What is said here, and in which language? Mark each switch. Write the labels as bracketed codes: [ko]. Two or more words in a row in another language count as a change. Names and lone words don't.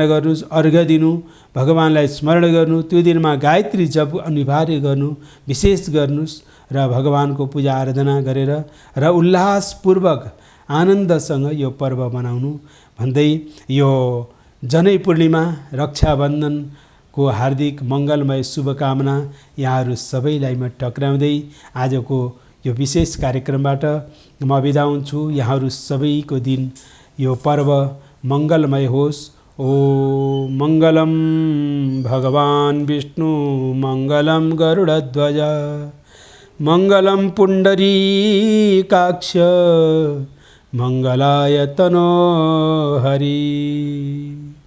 [ne] गर्नुहोस्, अर्घ्य दिनु, भगवान्लाई स्मरण गर्नु, त्यो दिनमा गायत्री जप अनिवार्य गर्नु, विशेष गर्नुहोस् र भगवानको पूजा आराधना गरेर र उल्लासपूर्वक आनन्दसँग यो पर्व मनाउनु भन्दै यो जनै पूर्णिमा रक्षाबन्धनको हार्दिक मङ्गलमय शुभकामना यहाँहरू सबैलाई म टक्राउँदै आजको यो विशेष कार्यक्रमबाट म बिदा हुन्छु। यहाँहरू सबैको दिन यो पर्व मङ्गलमय होस्। [sa] ओम मङ्गलम भगवान् विष्णु मङ्गलम गरुडध्वज मङ्गलम पुण्डरीकाक्ष मङ्गलाय तनो हरि।